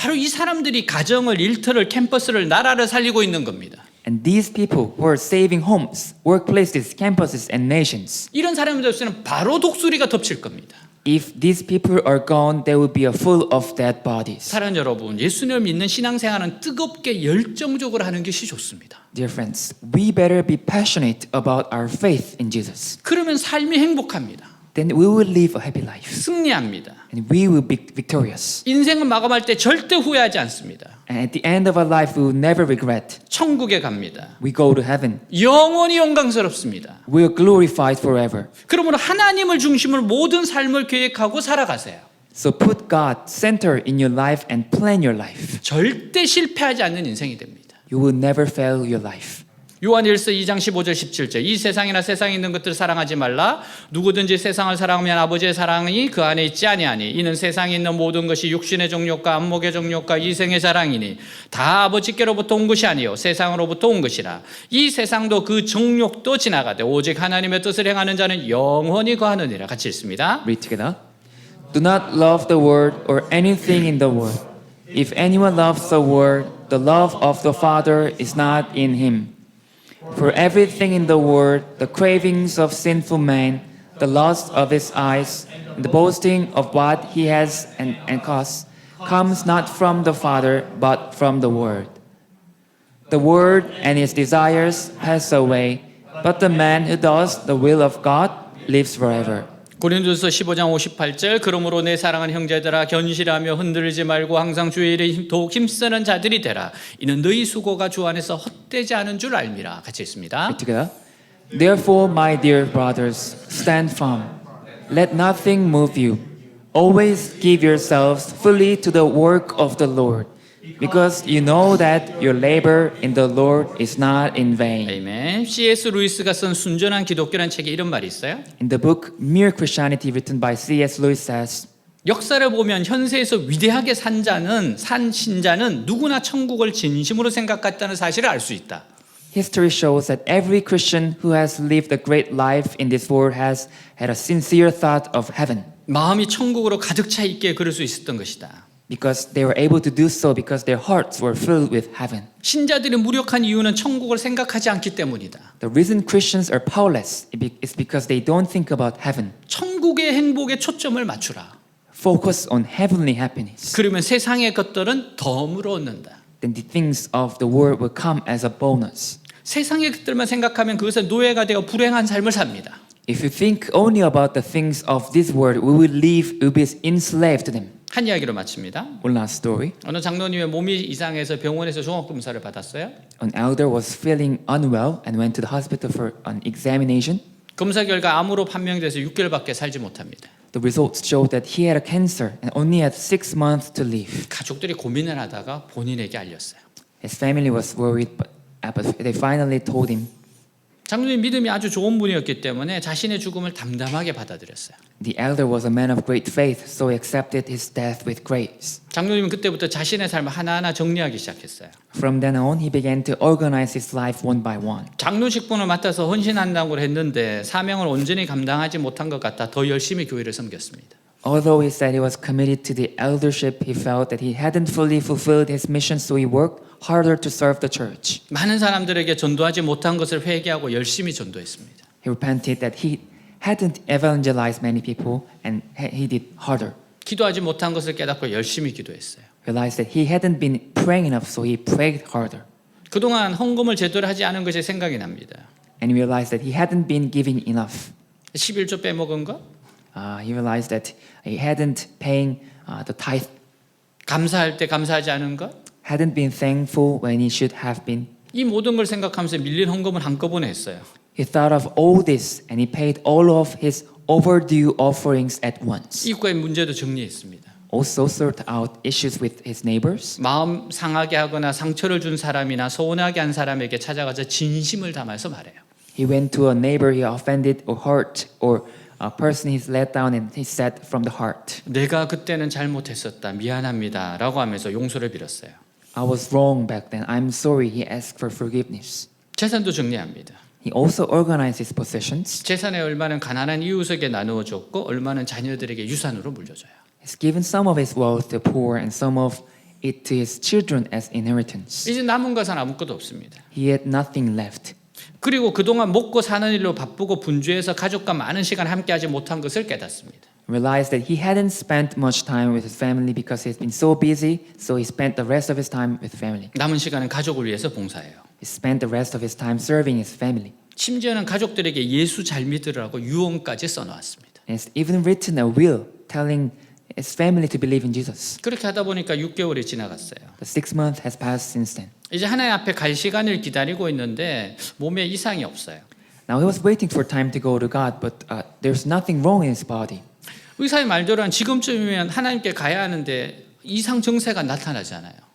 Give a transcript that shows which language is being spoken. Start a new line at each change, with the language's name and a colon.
Korean: 바로 이 사람들이 가정을, 일터를, 캠퍼스를, 나라를 살리고 있는 겁니다.
English: And these people who are saving homes, workplaces, campuses, and nations.
Korean: 이런 사람들 없이는 바로 독수리가 덮칠 겁니다.
English: If these people are gone, there will be a full of dead bodies.
Korean: 사랑하는 여러분, 예수님을 믿는 신앙생활은 뜨겁게 열정적으로 하는 것이 좋습니다.
English: Dear friends, we better be passionate about our faith in Jesus.
Korean: 그러면 삶이 행복합니다.
English: Then we will live a happy life.
Korean: 승리합니다.
English: And we will be victorious.
Korean: 인생을 마감할 때 절대 후회하지 않습니다.
English: And at the end of our life, we will never regret.
Korean: 천국에 갑니다.
English: We go to heaven.
Korean: 영원히 영광스럽습니다.
English: We are glorified forever.
Korean: 그러므로 하나님을 중심으로 모든 삶을 계획하고 살아가세요.
English: So put God center in your life and plan your life.
Korean: 절대 실패하지 않는 인생이 됩니다.
English: You will never fail your life.
Korean: 요한일서 2장 15절 17절 이 세상이나 세상에 있는 것들을 사랑하지 말라. 누구든지 세상을 사랑하면 아버지의 사랑이 그 안에 있지 아니하니 이는 세상에 있는 모든 것이 육신의 정욕과 안목의 정욕과 이생의 자랑이니 다 아버지께로부터 온 것이 아니요 세상으로부터 온 것이라. 이 세상도 그 정욕도 지나가되 오직 하나님의 뜻을 행하는 자는 영원히 거하느니라. 같이 읽습니다.
English: Read together. Do not love the world or anything in the world. If anyone loves the world, the love of the Father is not in him. For everything in the world, the cravings of sinful man, the lust of his eyes, and the boasting of what he has and costs, comes not from the Father, but from the world. The world and its desires pass away, but the man who does the will of God lives forever.
Korean: 고린도서 15장 58절 그러므로 내 사랑하는 형제들아 견실하며 흔들리지 말고 항상 주의 일에 더욱 힘쓰는 자들이 되라. 이는 너희 수고가 주 안에서 헛되지 않은 줄 알미라. 같이 읽습니다.
English: Read together. Therefore, my dear brothers, stand firm. Let nothing move you. Always give yourselves fully to the work of the Lord, because you know that your labor in the Lord is not in vain.
Korean: 아멘. C.S. 루이스가 쓴 순전한 기독교라는 책에 이런 말이 있어요.
English: In the book Mere Christianity, written by C.S. Lewis, says,
Korean: 역사를 보면 현세에서 위대하게 산 신자는 누구나 천국을 진심으로 생각했다는 사실을 알 수 있다.
English: History shows that every Christian who has lived a great life in this world has had a sincere thought of heaven,
Korean: 마음이 천국으로 가득 차 있게 그럴 수 있었던 것이다.
English: because they were able to do so because their hearts were filled with heaven.
Korean: 신자들이 무력한 이유는 천국을 생각하지 않기 때문이다.
English: The reason Christians are powerless is because they don't think about heaven.
Korean: 천국의 행복에 초점을 맞추라.
English: Focus on heavenly happiness.
Korean: 그러면 세상의 것들은 덤으로 얻는다.
English: Then the things of the world will come as a bonus.
Korean: 세상의 것들만 생각하면 그것은 노예가 되어 불행한 삶을 삽니다.
English: If you think only about the things of this world, we will be enslaved to them.
Korean: 한 이야기로 마칩니다.
English: One last story.
Korean: 어느 장로님의 몸이 이상해서 병원에서 종합검사를 받았어요.
English: An elder was feeling unwell and went to the hospital for an examination.
Korean: 검사 결과 암으로 판명돼서 6개월밖에 살지 못합니다.
English: The results showed that he had a cancer and only had 6 months to live.
Korean: 가족들이 고민을 하다가 본인에게 알렸어요.
English: His family was worried, but they finally told him.
Korean: 장로님 믿음이 아주 좋은 분이었기 때문에 자신의 죽음을 담담하게 받아들였어요.
English: The elder was a man of great faith, so he accepted his death with grace.
Korean: 장로님은 그때부터 자신의 삶을 하나하나 정리하기 시작했어요.
English: From then on, he began to organize his life one by one.
Korean: 장로 직분을 맡아서 헌신한다고 했는데 사명을 온전히 감당하지 못한 것 같아 더 열심히 교회를 섬겼습니다.
English: Although he said he was committed to the eldership, he felt that he hadn't fully fulfilled his mission, so he worked harder to serve the church.
Korean: 많은 사람들에게 전도하지 못한 것을 회개하고 열심히 전도했습니다.
English: He repented that he hadn't evangelized many people, and he did harder.
Korean: 기도하지 못한 것을 깨닫고 열심히 기도했어요.
English: Realized that he hadn't been praying enough, so he prayed harder.
Korean: 그동안 헌금을 제대로 하지 않은 것이 생각이 납니다.
English: And he realized that he hadn't been giving enough.
Korean: 11조 빼먹은 거?
English: He realized that he hadn't paying the tithe,
Korean: 감사할 때 감사하지 않은 것?
English: hadn't been thankful when he should have been.
Korean: 이 모든 걸 생각하면서 밀린 헌금을 한꺼번에 했어요.
English: He thought of all this and he paid all of his overdue offerings at once.
Korean: 이웃과의 문제도 정리했습니다.
English: Also sort out issues with his neighbors.
Korean: 마음 상하게 하거나 상처를 준 사람이나 서운하게 한 사람에게 찾아가서 진심을 담아서 말해요.
English: He went to a neighbor he offended or hurt, or a person he's let down, and he said from the heart,
Korean: 내가 그때는 잘못했었다. 미안합니다. 라고 하면서 용서를 빌었어요.
English: I was wrong back then. I'm sorry. He asked for forgiveness.
Korean: 재산도 정리합니다.
English: He also organized his possessions.
Korean: 재산의 얼마는 가난한 이웃에게 나누어 줬고 얼마는 자녀들에게 유산으로 물려줘요.
English: He's given some of his wealth to the poor and some of it to his children as inheritance.
Korean: 이제 남은 것은 아무것도 없습니다.
English: He had nothing left.
Korean: 그리고 그동안 먹고 사는 일로 바쁘고 분주해서 가족과 많은 시간 함께하지 못한 것을 깨닫습니다.
English: Realized that he hadn't spent much time with his family because he's been so busy, so he spent the rest of his time with family.
Korean: 남은 시간은 가족을 위해서 봉사해요.
English: He spent the rest of his time serving his family.
Korean: 심지어는 가족들에게 예수 잘 믿으라고 유언까지 써놓았습니다.
English: And he's even written a will telling his family to believe in Jesus.
Korean: 그렇게 하다 보니까 6개월이 지나갔어요.
English: The 6 months has passed since then.
Korean: 이제 하나님 앞에 갈 시간을 기다리고 있는데 몸에 이상이 없어요.
English: Now he was waiting for time to go to God, but there's nothing wrong in his body.
Korean: 의사의 말대로는 지금쯤이면 하나님께 가야 하는데 이상 증세가 나타나잖아요.